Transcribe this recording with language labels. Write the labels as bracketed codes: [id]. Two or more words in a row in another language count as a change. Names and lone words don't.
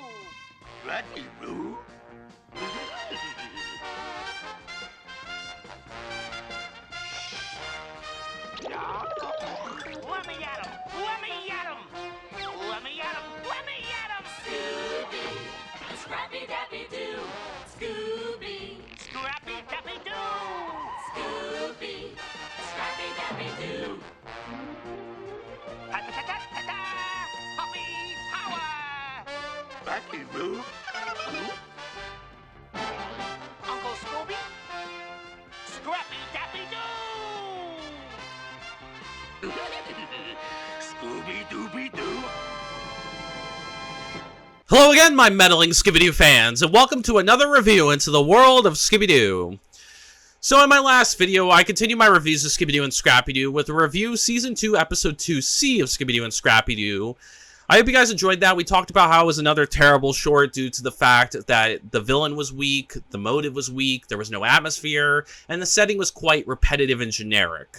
[en] Scrappy Doo? Let me at him! Let me at him! Let me at him! Let me at him! Scooby, Scrappy Dappy Doo, Scooby, Scrappy Dappy Doo! Scooby, Scrappy Dappy Doo. Ta-ta-ta-ta-ta! Puppy power! Scrappy Doo? Uncle Scooby? Scrappy Dappy Doo! Scooby-Dooby-Doo? Hello again, my meddling Scooby Doo fans, and welcome to another review into the world of Scooby Doo. So in my last video, I continued my reviews of Scooby Doo and Scrappy Doo with a review Season 2, Episode 2C of Scooby Doo and Scrappy Doo. I hope you guys enjoyed that. We talked about how it was another terrible short due to the fact that the villain was weak, the motive was weak, there was no atmosphere, and the setting was quite repetitive and generic.